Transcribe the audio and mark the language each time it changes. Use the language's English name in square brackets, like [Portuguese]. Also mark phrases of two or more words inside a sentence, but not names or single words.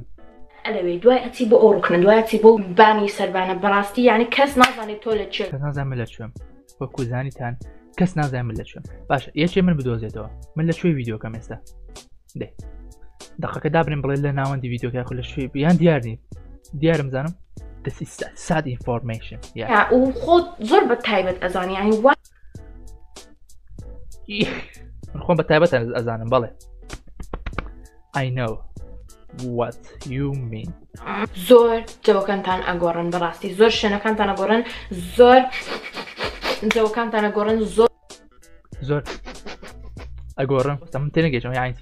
[Central Kurdish] ئەلەوێ دوای ئەچی بۆ ئەو ڕووکنن دوای ئەچی بۆ بانی سەربانە بەڕاستی یعنی کەس نازانێت تۆ لەکوێ کەس نازانم لە کوێم وەکو زانیتان کەس نازانم لە کوێم باشە یەکێ من بدۆزێتەوە من لە کوێ ڤیدیۆکەم ئێستا دێ دەقەکە دابرین بڵێ لە ناوەندی ڤیدیۆکە خۆ لە کوێ یان دیارم زانم [English] this is sad information [Central Kurdish] و خۆت زۆر بە تایبەت ئەزانی یعنی وا من خۆم بە تایبەت ئەزانم بەڵێ [English] I know what you mean. [Central Kurdish] زۆر جەوەکانتان ئەگۆڕن بەڕاستی زۆر شوێنەکانتان ئەگۆڕن زۆر جەوەکانتان ئەگۆڕن زۆر ئەگۆڕن من تێنەگەیشتم یعنی